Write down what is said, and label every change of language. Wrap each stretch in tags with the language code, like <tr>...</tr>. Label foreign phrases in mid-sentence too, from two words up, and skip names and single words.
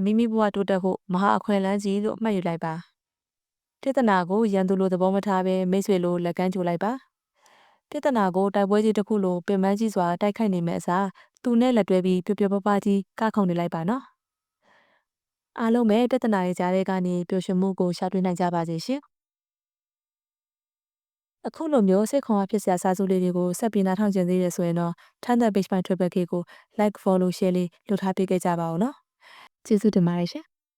<my>မိမိဘဝတိုးတက်ဖို့မဟာအခွင့်အလမ်းကြီးလို့မှတ်ယူလိုက်ပါပြဿနာကိုရန်သူလိုသဘောမထားဘဲမိတ်ဆွေလိုလက်ကမ်းကြိုလိုက်ပါပြဿနာကိုတိုက်ပွဲကြီးတစ်ခုလိုပင်ပန်းကြီးစွာတိုက်ခိုက်နေမယ့်အစားသူနဲ့လက်တွဲပြီးပျော်ပျော်ပါးပါးကြီးကခုန်နေလိုက်ပါနော်အားလုံးပဲပြဿနာရဲ့ကြားထဲကနေပျော်ရွှင်မှုကိုရှာတွေ့နိုင်ကြပါစေရှင် အခုလိုမျိုးစိတ်ခွန်အားဖြစ်စရာစာစုလေးတွေကိုဆက်ပြီးနားထောင်ကြသေးရဆိုရင်တော့ထမ်းတဲ့ page ပိုင်း Triple K ကို</my> <en>like follow share</en> <my>လေးလုပ်ထားပေးခဲ့ကြပါဦးနော်ကျေးဇူးတင်ပါတယ်ရှင်</my>